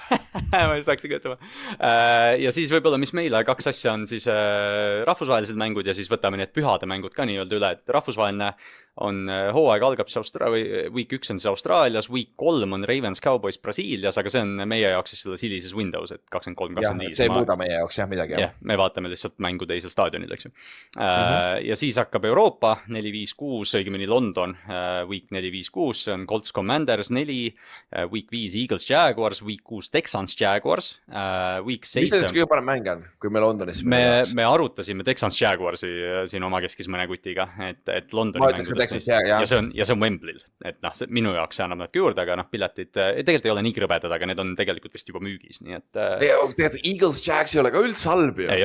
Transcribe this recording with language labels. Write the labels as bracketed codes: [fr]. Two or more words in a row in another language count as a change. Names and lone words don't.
[et] Ma just hakkasin ütlema. Ja siis võib-olla, mis meile 2 asja on siis rahvusvahelised mängud ja siis võtame need pühade mängud ka nii-öelda üle, et rahvusvaheline on hooaeg algab week 1 on siis Austraalias, week 3 on Ravens Cowboys Brasiilias, aga see on meie jaoks siis selles hilises Windows, et 23-25. See ei muuda meie jaoks jah midagi. Jah, me vaatame lihtsalt mängu teisel staadionil, eks ju. Ja siis hakkab Euroopa 4-5-6, õigemini London, week 4-5-6, see on Colts Commanders 4, week 5 Eagles Jaguars, week 6 Texans Jaguars, week 7... Mis teisest kõige parem mäng on, kui me Londonis? Me arutasime Texans Jaguarsi siin oma keskis mõne kutiga, et Londoni mängudest ja see on Wembley'l, et noh, minu jaoks see annab nad juurde, aga noh, piletid tegelikult ei ole nii krõbedad, aga need on tegelikult vist juba müügis, nii et... Tegelikult Eagles Jags ei ole ka üldse halb ju.